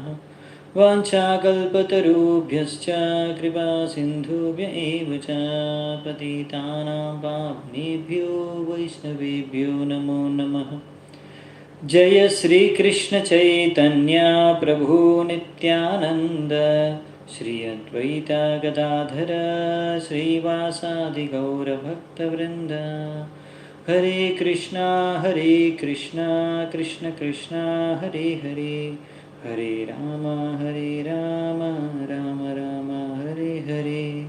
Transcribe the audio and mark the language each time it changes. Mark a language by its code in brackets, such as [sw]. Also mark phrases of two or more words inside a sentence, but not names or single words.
[sa] वाञ्छाकल्पतरुभ्यश्च कृपासिन्धुभ्य एव च पतितानां पावनेभ्यो वैष्णवेभ्यो नमो नमः। जय श्री कृष्ण चैतन्य प्रभु नित्यानंद శ్రీ అద్వైత గదాధర శ్రీవాసాది గౌరభక్తవృంద. హరే కృష్ణ కృష్ణ కృష్ణ హరే హరే, హరే రామ రామ రామ హరే హరే.